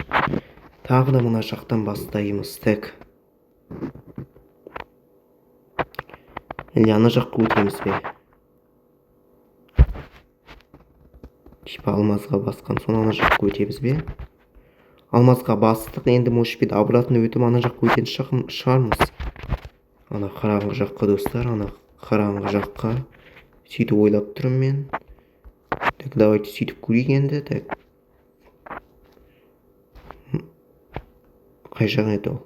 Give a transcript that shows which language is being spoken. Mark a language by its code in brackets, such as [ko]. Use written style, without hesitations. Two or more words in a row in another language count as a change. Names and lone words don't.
[kk] Тағы да мына жақтан бастаймыз. [ru] Так. Или [kk] ана жаққа өтеміз бе? Типа алмазға басқан соң ана жаққа өтеміз бе? Алмазға бастық, енді [ru] может быть [kk] обратно өтіп ана жаққа өтетін шығармыз. Ана қараңғы жаққа, достар, ана қараңғы жаққа. Сөйтіп ойлап тұрмын мен. [ru] Так, давайте [kk] сөйтіп көрейік енді. Так. Қай жақ еді ол?